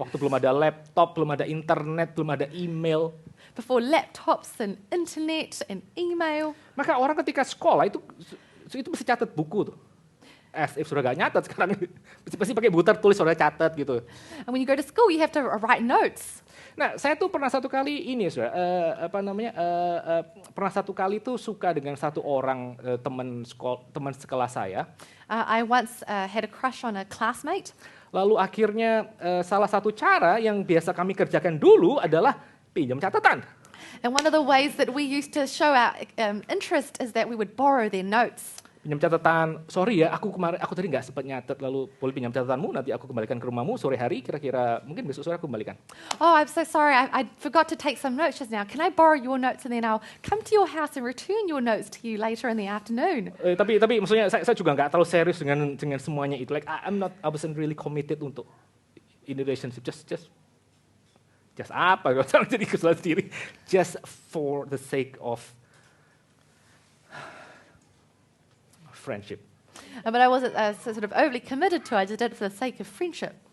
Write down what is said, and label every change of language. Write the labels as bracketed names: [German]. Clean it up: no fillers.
[Indonesian] Waktu belum ada laptop, belum ada internet, belum ada email. [English] before laptops and internet and email, [Indonesian] Maka orang ketika sekolah itu mesti catat buku tuh. [English] As if [Indonesian] saudara gak nyatat sekarang. Pasti pakai butir tulis saudara catat gitu. [English] and when you go to school, you have to write notes. [Indonesian] Nah, saya tuh pernah satu kali ini, saudara, pernah satu kali tuh suka dengan satu orang teman sekelas saya. [English] I once had a crush on a classmate. [Indonesian] Lalu akhirnya salah satu cara yang biasa kami kerjakan dulu adalah pinjam catatan. [English] And one of the ways that we used to show our interest is that we would borrow their notes. [Indonesian] Pinjam catatan, sorry ya, aku tadi nggak sempat nyatet, lalu boleh pinjam catatanmu, nanti aku kembalikan ke rumahmu sore hari, kira-kira mungkin besok sore aku kembalikan. [English] Oh, I'm so sorry, I forgot to take some notes just now. Can I borrow your notes and then I'll come to your house and return your notes to you later in the afternoon? [Indonesian] Tapi maksudnya saya juga nggak terlalu serius dengan semuanya itu. [English] Like I wasn't really committed [Indonesian] untuk [English] in the relationship. Just apa? [Indonesian] Jadi kesalahan sendiri. [English] Just for the sake of friendship. But I wasn't sort of overly committed to it. I just did it for the sake of friendship.